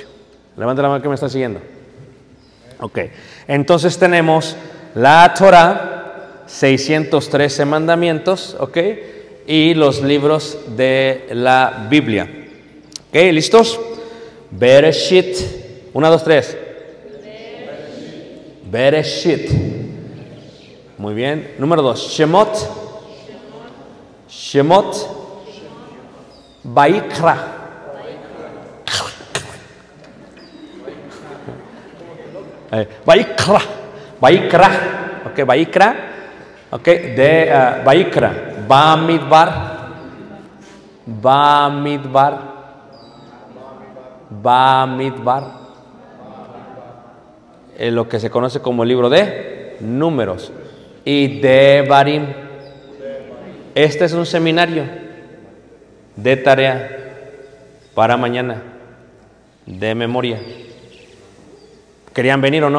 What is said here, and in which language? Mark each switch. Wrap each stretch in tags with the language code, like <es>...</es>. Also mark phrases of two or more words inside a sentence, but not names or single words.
<es>Levante la mano que me está siguiendo. Ok, entonces tenemos la Torah, 613 mandamientos, ok, y los libros de la Biblia. Ok, ¿listos? Bereshit, 1, 2, 3. Bereshit. Muy bien. Número 2, Shemot. Shemot. Vaikra. Vaikra. Vaikra. Ok, Vaikra. Ok, de Vaikra. Bamidbar. Bamidbar. Bamidbar. Lo que se conoce como el libro de Números. Y Devarim. Este es un seminario de tarea para mañana, de memoria. ¿Querían venir o no?</es>